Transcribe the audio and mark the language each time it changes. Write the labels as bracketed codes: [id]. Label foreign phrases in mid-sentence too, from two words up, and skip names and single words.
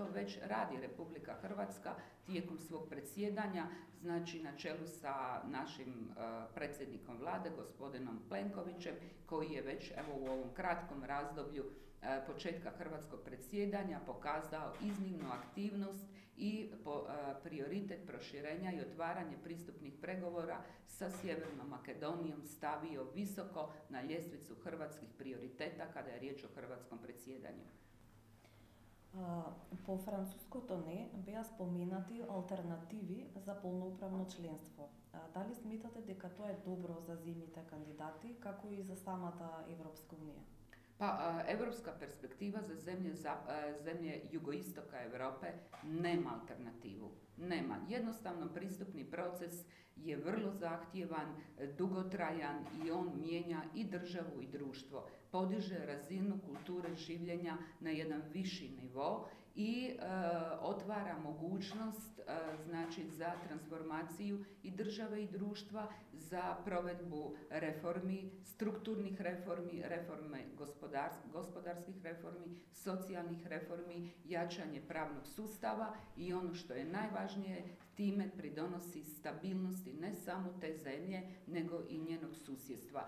[hr] već radi Republika Hrvatska tijekom svog predsjedanja, znači na čelu sa našim predsjednikom vlade, gospodinom Plenkovićem, koji je već u ovom kratkom razdoblju početka hrvatskog predsjedanja pokazao iznimnu aktivnost i prioritet proširenja i otvaranje pristupnih pregovora sa Sjevernom Makedonijom stavio visoko na ljestvicu hrvatskih prioriteta kada je riječ o hrvatskom predsjedanju. [mk] По француското не беа споменати алтернативи за полноуправно членство. Дали сметате дека тоа е добро за земјите кандидати, како и за самата Европска унија? [hr] Pa europska perspektiva za zemlje jugoistoka Europe nema alternativu. Nema. Jednostavno pristupni proces je vrlo zahtjevan, dugotrajan i on mijenja i državu i društvo. Podiže razinu kulture življenja na jedan viši nivo i otvara mogućnost znači za transformaciju i države i društva, za provedbu reformi, strukturnih reformi, gospodarskih reformi, socijalnih reformi, jačanje pravnog sustava i ono što je najvažnije, time pridonosi stabilnosti ne samo te zemlje, nego i njenog susjedstva.